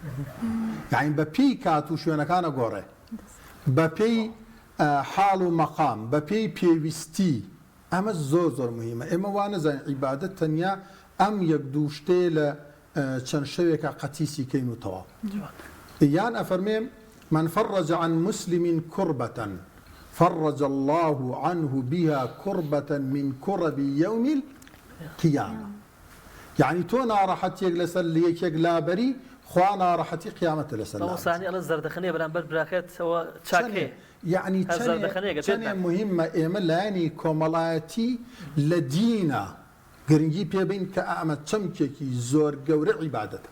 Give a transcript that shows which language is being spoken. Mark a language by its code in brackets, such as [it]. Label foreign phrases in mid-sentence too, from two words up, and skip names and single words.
[ckb] یعنی بە پێی کات و شوێنەکانە گۆڕێ، بە پێی حاڵ و مەقام، بە پێی پێویستی. ئەمە زۆر مهمە. ئێمە وا نەزانین عیبادەت تەنیا ئەم یەک دوو شتێ لە چەند شەوێکە قەتیسی کەین و تەواو. یان ئەفەرمێ [ar] من فرج عن مسلم كربة فرج الله عنه بها كربة من كرب يوم القيامة. [ckb] يعني تۆ ناڕەحەتێک لەسەر یەکێک لابەری، خوا ناڕەحەتی قیامەتە لەسەر لابەری. ئەڵە زەردەخەنەیە بەرامبەر براکەتەوە چاکێ. یعنی چەندێ مهمە ئێمە لایەنی کۆمەڵایەتی لە دینە گرنگی پێبین کە ئەمە چەمکێکی زۆر گەورە عیبادەتە.